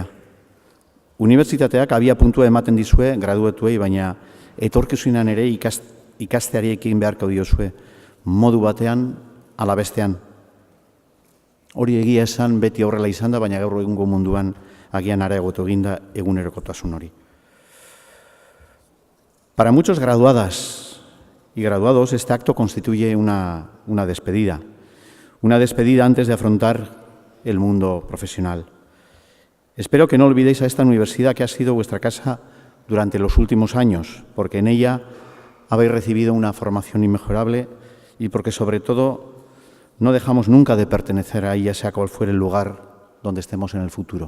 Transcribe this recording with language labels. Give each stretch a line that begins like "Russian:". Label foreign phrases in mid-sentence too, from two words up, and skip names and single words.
Basque: Unibertsitateak abia puntua ematen dizue graduatuei, baina etorkizunean ere ikasteari ekin beharko diozue, modu batean ala bestean. Hori egia esan beti horrela izan da, baina gaur egungo munduan agian areagotu eginda egunerokotasun hori.
Spanish: Para muchos graduadas y graduados, este acto constituye una despedida. Una despedida antes de afrontar el mundo profesional. Espero que no olvidéis a esta universidad que ha sido vuestra casa durante los últimos años, porque en ella habéis recibido una formación inmejorable y porque, sobre todo, no dejamos nunca de pertenecer a ella, sea cual fuera el lugar donde estemos en el futuro.